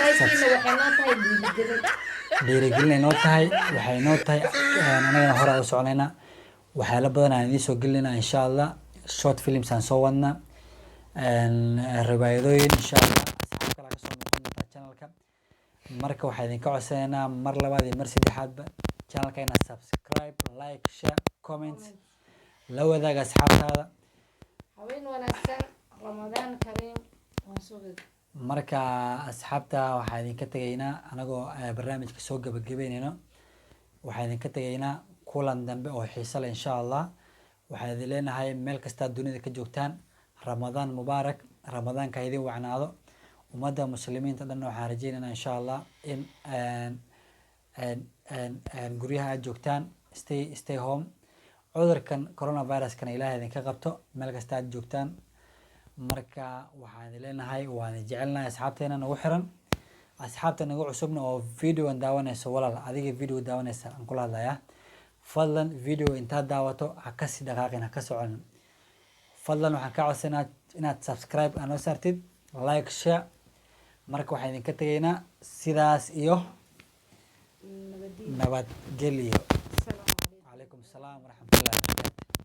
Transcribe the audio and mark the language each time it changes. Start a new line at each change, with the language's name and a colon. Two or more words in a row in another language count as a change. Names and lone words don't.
Somali: dhiirigelin ay noo tahay waxay noo tahay anagana hore u soconaynaa waxyaalo badan aan idiin soo gelinayna
Arabic: إن شاء الله
English: short films
Somali: aan soo wadnaa riwaayadooyin
Arabic: إن شاء الله
Somali: asxaab kale kasoo noqon doontaa channelka marka waxaa idinka codsanaynaa mar labaad iyo mar saddexaadba channelka inaad
English: subscribe like share comments
Somali: la wadaaga asxaabtaada haween wanaagsan
Arabic: رمضان كريم
Somali: marka asxaabta waxaa idinka tegaynaa anagoo barnaamijka soo gabagabeynayno waxaa idinka tegaynaa kulan dambe oo xiiso leh
Arabic: إن شاء الله
Somali: waxaa idin leenahay meel kastaa dunida ka joogtaan
Arabic: رمضان مبارك
Somali: ramadaanka ha idin wacnaado ummadda muslimiinta dhan waxaan rajeynaynaa
Arabic: إن شاء الله
Somali: in guryaha aad joogtaan
English: stay home
Somali: cudurkan coronaviruskana ilaahay idinka qabto meel kasta aad joogtaan marka waxaan idin leenahay waan idin jecelnahay asxaabteena nagu xiran asxaabta nagu cusubna oo videoan daawanayso walaal adiga video daawanaysa aan kula hadlayaa fadlan video intaad daawato ha kasii dhaqaaqin ha ka soconin fadlan waxaan ka codsanaa inaad subscribe aan noo saartid
English: like share
Somali: marka waxaan idinka tegaynaa sidaas iyo nabadgelyo
Arabic: عليكم السلام ورحمة الله وبركاته